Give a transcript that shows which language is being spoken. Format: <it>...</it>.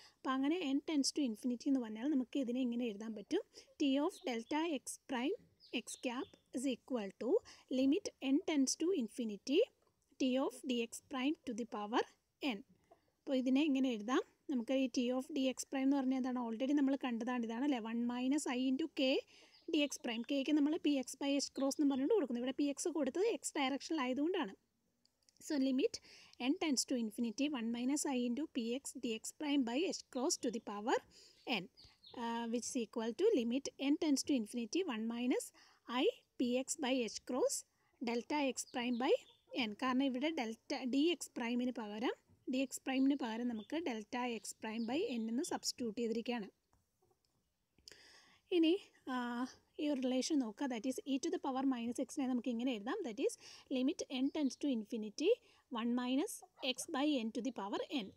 <ml>അപ്പോൾ അങ്ങനെ</ml> <en>n tends to infinity</en> <ml>എന്ന് പറഞ്ഞാൽ നമുക്ക് ഇതിനെ ഇങ്ങനെ എഴുതാൻ പറ്റും,</ml> <en>T of delta x prime x cap is equal to limit n tends to infinity t of dx prime to the power n.</en> <ml>അപ്പോൾ ഇതിനെ ഇങ്ങനെ എഴുതാം. നമുക്ക് ഈ T of D X prime എന്ന് പറഞ്ഞാൽ എന്താണ്, ഓൾറെഡി നമ്മൾ കണ്ടതാണ്, ഇതാണ് അല്ലേ, 1 minus I into K D X prime. കെക്ക് നമ്മൾ P X by H cross എന്ന് പറഞ്ഞുകൊണ്ട് കൊടുക്കുന്നു. ഇവിടെ പി എക്സ് കൊടുത്തത് X ഡയറക്ഷനിലായതുകൊണ്ടാണ്.</ml> <en>So limit n tends to infinity 1 minus i into px dx prime by h cross to the power n, which is equal to limit n tends to infinity 1 minus i px by h cross delta x prime by n.</en> <ml>കാരണം ഇവിടെ delta D X പ്രൈമിന് പകരം നമുക്ക് delta X prime by N എന്ന് substitute ചെയ്തിരിക്കുകയാണ്. ഇനി ഈ ഒരു റിലേഷൻ നോക്കുക.</ml> <en>that is e to the power minus</en> <ml>എക്സിനെ നമുക്ക് ഇങ്ങനെ എഴുതാം.</ml> <en>That is limit n tends to infinity 1 minus x by n to the power n.</en>